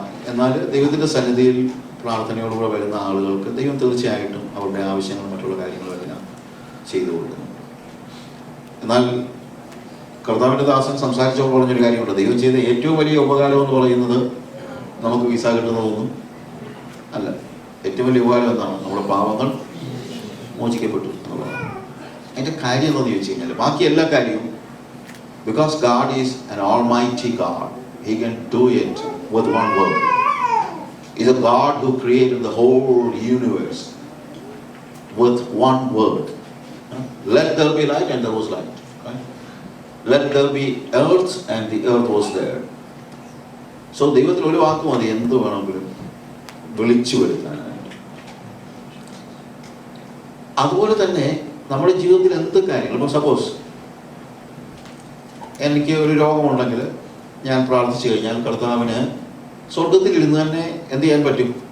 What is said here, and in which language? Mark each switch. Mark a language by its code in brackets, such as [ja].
[ml] എന്നാൽ ദൈവത്തിൻ്റെ സന്നിധിയിൽ പ്രാർത്ഥനയോടുകൂടെ വരുന്ന ആളുകൾക്ക് ദൈവം തീർച്ചയായിട്ടും അവരുടെ ആവശ്യങ്ങളും മറ്റുള്ള കാര്യങ്ങളെല്ലാം ചെയ്തു കൊടുക്കുന്നുണ്ട്. എന്നാൽ കർത്താവിൻ്റെ ദാസൻ സംസാരിച്ചപ്പോൾ പറഞ്ഞൊരു കാര്യമുണ്ട്, ദൈവം ചെയ്ത ഏറ്റവും വലിയ ഉപകാരം എന്ന് പറയുന്നത് നമുക്ക് വിസ കിട്ടുന്നതൊന്നും അല്ല. ഏറ്റവും വലിയ ഉപകാരം എന്താണ്? നമ്മുടെ പാവങ്ങൾ മോചിക്കപ്പെട്ടു എന്നുള്ളതാണ്. അതിൻ്റെ കാര്യം എന്താണെന്ന് ചോദിച്ചു കഴിഞ്ഞാൽ, ബാക്കി എല്ലാ കാര്യവും, [en] because God is an almighty God, He can do it with one word. He's a God who created the whole universe with one word. Let there be light, and there was light. Right? Let there be earth, and the earth was there. [ml] So ദൈവത്തിൽ ഒരു വാക്ക് മതി എന്ത് വേണമെങ്കിലും വിളിച്ചു വരുത്താനായിട്ട്. അതുപോലെ തന്നെ നമ്മുടെ ജീവിതത്തിൽ എന്ത് കാര്യങ്ങൾ, ഇപ്പോൾ സപ്പോസ് എനിക്ക് ഒരു രോഗമുണ്ടെങ്കിൽ ഞാൻ പ്രാർത്ഥിച്ചു കഴിഞ്ഞാൽ കർത്താവിന് സ്വർഗത്തിൽ ഇരുന്ന് തന്നെ എന്ത് ചെയ്യാൻ പറ്റും?